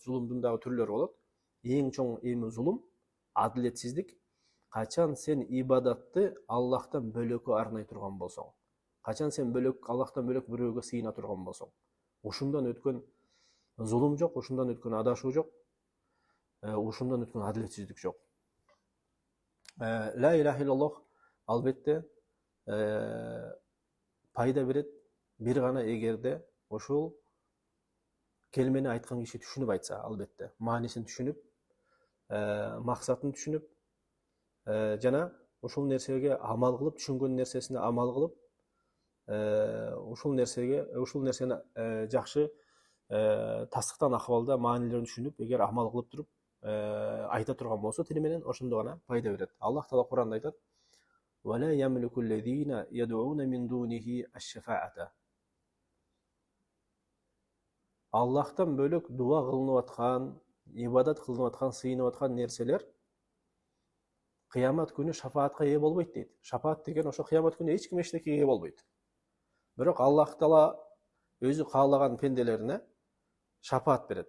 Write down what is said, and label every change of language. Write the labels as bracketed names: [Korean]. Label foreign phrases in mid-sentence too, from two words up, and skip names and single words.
[Kyrgyz] Зулумдун дагы түрлөрү болот. Эң чоң эми зулум адилетсиздик. Качан сен ибадатты Аллахтан бөлөккө арнай турган болсоң, качан сен Аллахтан бөлөк бирөөгө сыйына турган болсоң, ушундан өткөн зулум жок, ушундан өткөн адашуу жок, ушундан өткөн адилетсиздик жок. [Arabic] لا إله إلا الله [Kyrgyz] албетте пайда берет бир гана эгерде ошол келмени айткан киши түшүнүп айтса, албетте маанисин түшүнүп, максатын түшүнүп, жана ушул нерсеге амал кылып, түшүнгөн нерсесине амал кылып, ушул нерсени жакшы тастыктан акыбалда маанилерин түшүнүп, эгер амал кылып туруп айта турган болсо, тили менен ошондо гана пайда берет. Аллах Таала Куранда айтат: [Arabic] "ولا يملك الذين يدعون من دونه الشفاعة". [Kyrgyz] Аллахтан бөлөк дуа кылынып аткан, ибадат кылынып аткан, сыйынып аткан нерселер кыямат күнү шафаатка ээ болбойт дейт. Шафаат деген ошо кыямат күнү эч ким эчтеке ээ болбойт. Бирок Аллах Таала өзү каалаган пенделерине шафаат берет.